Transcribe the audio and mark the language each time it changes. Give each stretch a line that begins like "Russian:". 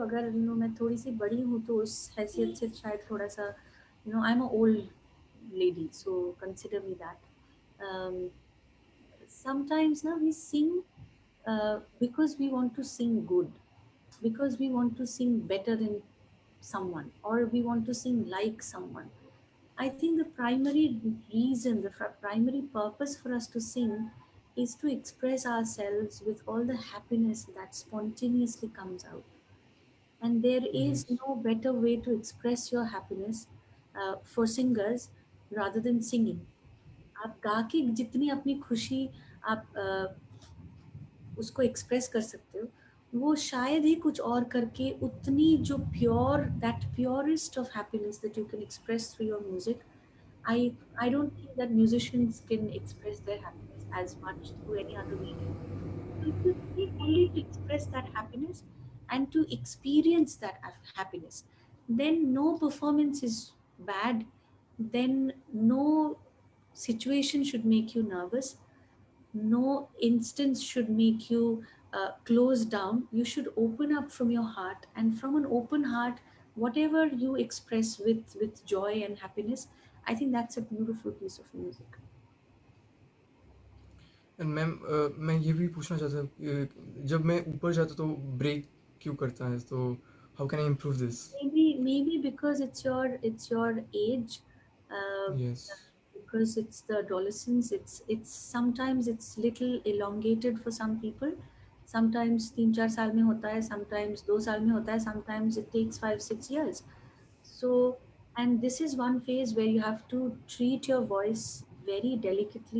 Hindi: अगर मैं थोड़ी सी बड़ी हूँ तो उस हैसियत से शायद थोड़ा सा
English: I'm an old lady, so consider me that. Sometimes now we sing because we want to sing good, because we want to sing better than someone, or we want to sing like someone. I think the primary reason, the primary purpose for us to sing is to express ourselves with all the happiness that spontaneously comes out. And there is Yes. no better way to express your happiness for singers rather than singing.
Hindi: आप गा के जितनी अपनी खुशी आप उसको express कर सकते हो, वो शायद ही कुछ और करके उतनी जो pure,
English: That purest of happiness that you can express through your music. I don't think that musicians can express their happiness as much through any other medium. So if you sing only to express that happiness and to experience that happiness, then no performance is bad. Then no situation should make you nervous. No instance should make you close down. You should open up from your heart, and from an open heart, whatever you express with joy and happiness, I think that's a beautiful piece of music.
Hindi: And ma'am मैं ये भी पूछना चाहता जब मैं ऊपर जाता तो ब्रेक क्यों करता है, तो
English: How can I improve this? Maybe because it's your age. Yes. Because it's the adolescence, it's sometimes it's little elongated for some people. Sometimes
Hindi: 3-4 साल में होता है,
English: sometimes
Hindi: 2 साल में होता है,
English: sometimes it takes 5-6 years. So, and this is one phase where you have to treat your voice very delicately.